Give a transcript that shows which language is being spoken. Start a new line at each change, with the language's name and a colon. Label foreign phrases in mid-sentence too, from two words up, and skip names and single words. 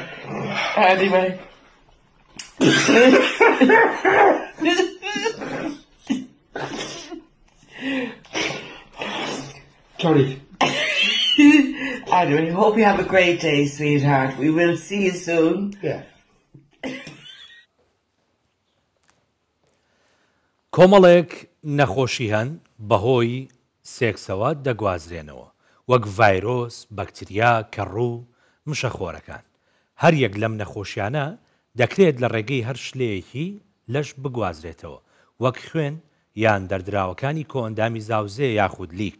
English: Anyway. Sorry. Anyway, hope you have a great day, sweetheart. We will see you soon. Yeah.
Central Kurdish: کۆمەڵێک نەخۆشی هەن بەهۆی سێکسەوە دەگوازرێنەوە وەک ڤایرۆس، بەکتریا، کەڕوو، مشەخۆرەکان. هەر یەک لەم نەخۆشیانە دەکرێت لە ڕێگەی هەر شلەیەکی لەش بگوازرێتەوە وەک خوێن یان دەردراوەکانی کۆئەندامی زاوزێ یاخود لیک.